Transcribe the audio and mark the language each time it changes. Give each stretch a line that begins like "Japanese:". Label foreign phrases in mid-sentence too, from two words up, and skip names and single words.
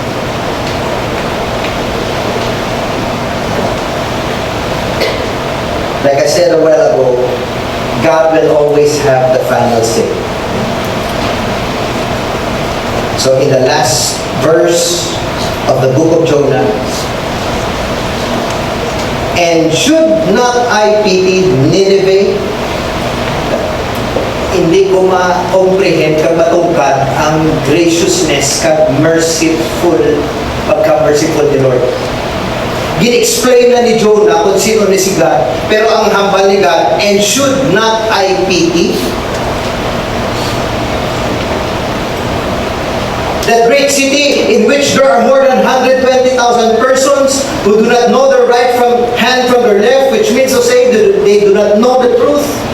English: Like I said a while ago, God will always have the final say. So in the last verse of the book of Jonah, and should not I pity Nineveh,
Hiligaynon: hindi ko ma-comprehend kag matungkad ang graciousness kag merciful, pagka-merciful ni Lord. Gin-explain na ni Jonah kung sino ni si God, pero ang hambal ni God,
English: and should not I pity that great city in which there are more than 120,000 persons who do not know their right from hand from their left, which means to say that they do not know the truth.